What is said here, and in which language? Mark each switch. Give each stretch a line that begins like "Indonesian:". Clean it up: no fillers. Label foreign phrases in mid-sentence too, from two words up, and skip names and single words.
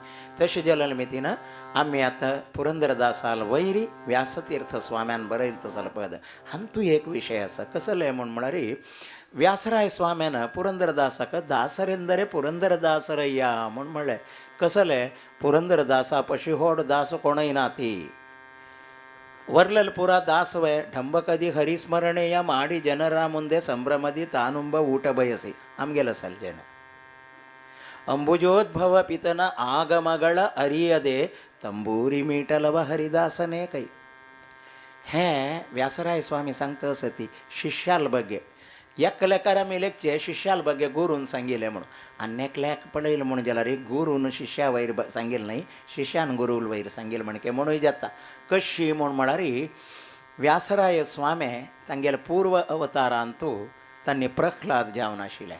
Konkani: तशें जाल्यार मितीन आमी आतां पुरंदरदासाल वैरी व्यासतीर्थ स्वाम्यान बरयलें तसल पद हातूंत एक विशय आसा कसलें म्हळ्यार व्यासराय स्वाम्यान पुरंदरदासाक दासरेंदरे पुरंदरदासरय्या म्हूण म्हणलें. कसलें पुरंदरदासा पशी व्हड दास कोणय ना ती वर्लल पुरा दासवे
Kannada: ಡಂಬಕದಿ ಹರಿಸ್ಮರಣೆಯ ಮಾಡಿ ಜನರ ಮುಂದೆ ಸಂಭ್ರಮದಿ ತಾನುಂಬ ಊಟ ಬಯಸಿ ಆಮ್ಗೆಲ್ಲ ಸಲ್ಜನ ಅಂಬುಜೋದ್ಭವ ಪಿತನ ಆಗಮಗಳ ಅರಿಯದೆ ತಂಬೂರಿ ಮೀಟಲವ ಹರಿದಾಸನೇ ಕೈ.
Konkani: हे व्यासराय स्वामी सांगता सती शिष्याल ಬಗ್ಗೆ एकल्याकार आमी लेखचे शिष्याल ಬಗ್ಗೆ गुरून सांगिल्लें म्हणून आनी एकल्याक पळयलें म्हणून जाल्यार गुरून शिष्या वयर सांगिल्लें न्हय शिष्यान गुरू वयर सांगिल्लें म्हणके म्हणूय जाता. कशी म्हूण म्हळ्यार व्यासराय स्वामी तांगेले पूर्व अवतारांतू तांणी प्रह्लाद जावन आशिल्ले.